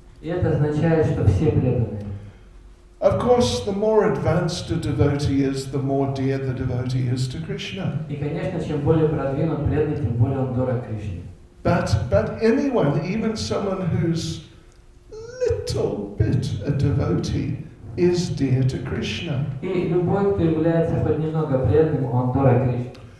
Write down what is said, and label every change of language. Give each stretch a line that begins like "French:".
Russian: И это означает, что все преданные.
English: Of course, the more advanced a devotee is, the more dear the devotee is to Krishna.
Russian: И, конечно, чем более продвинут преданный, тем более он дорог Кришне.
English: But anyone, even someone who's little bit a devotee, is dear to Krishna.
Russian: И любой, кто является хоть немного преданным, он дорог Кришне.